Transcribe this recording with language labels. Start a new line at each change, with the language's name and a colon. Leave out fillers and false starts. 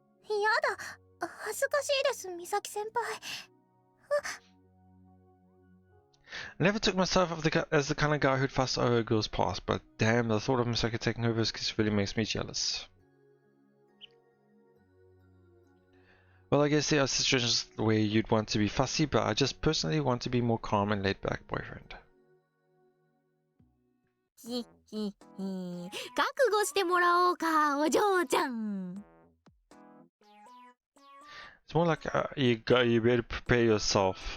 Japanese: やだ、恥ずかしいです、美咲先輩。
English: I never took myself as the kind of guy who'd fuss over a girl's past, but damn, the thought of Misaki taking over his kiss really makes me jealous. Well, I guess there are situations where you'd want to be fussy, but I just personally want to be more calm and laid-back boyfriend.
Japanese: ひひひ、覚悟してもらおうか、お嬢ちゃん。
English: It's more like you better prepare yourself.